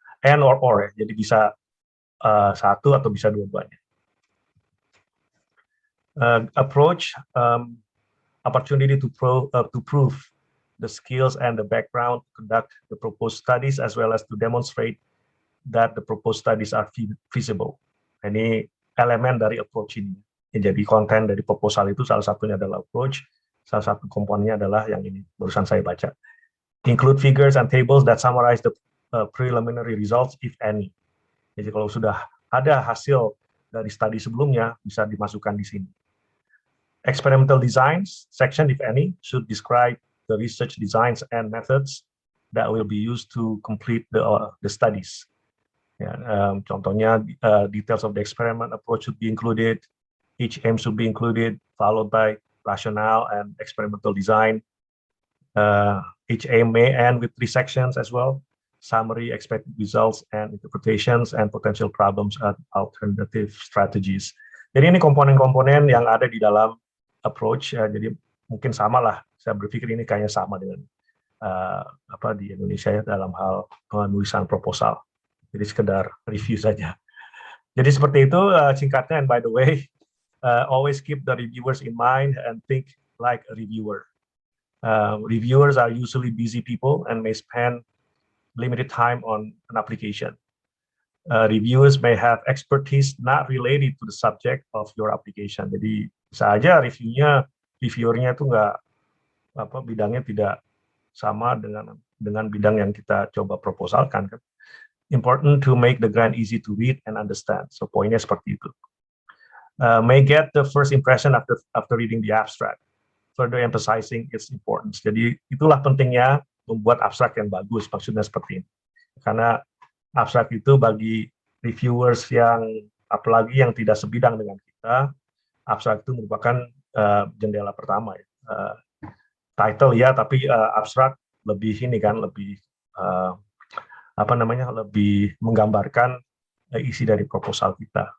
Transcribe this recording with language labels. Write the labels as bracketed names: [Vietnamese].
[English] And or [Indonesian] ya, jadi bisa satu atau bisa dua-duanya. [English] Approach, opportunity to prove the skills and the background to conduct the proposed studies as well as to demonstrate that the proposed studies are feasible. [Indonesian] Ini elemen dari approach ini. Ya, jadi konten dari proposal itu salah satunya adalah approach, salah satu komponennya adalah yang ini barusan saya baca. [English] Include figures and tables that summarize the preliminary results if any. [Indonesian] Jadi kalau sudah ada hasil dari studi sebelumnya bisa dimasukkan di sini. [English] Experimental designs section if any should describe the research designs and methods that will be used to complete the studies. [Indonesian] Ya, contohnya [English] details of the experiment approach should be included, each aim should be included, followed by rationale and experimental design. Each aim may end with 3 sections as well, summary, expected results, and interpretations, and potential problems and alternative strategies. [Indonesian] Jadi ini komponen-komponen yang ada di dalam approach, jadi mungkin sama lah, saya berpikir ini kayaknya sama dengan di Indonesia ya, dalam hal penulisan proposal. Jadi sekedar review saja. Jadi seperti itu singkatnya, [English] and by the way, always keep the reviewers in mind and think like a reviewer. Reviewers are usually busy people and may spend limited time on an application. Reviewers may have expertise not related to the subject of your application. [Indonesian] Jadi bisa aja reviewernya itu bidangnya tidak sama dengan bidang yang kita coba proposalkan kan. [English] Important to make the grant easy to read and understand. So [Indonesian] poinnya seperti itu. [English] May get the first impression after reading the abstract, further emphasizing its importance. [Indonesian] Jadi itulah pentingnya membuat abstrak yang bagus, maksudnya seperti ini. Karena abstrak itu bagi reviewers yang apalagi yang tidak sebidang dengan kita, abstrak itu merupakan jendela pertama ya. Title ya, tapi abstrak lebih ini kan, lebih lebih menggambarkan isi dari proposal kita.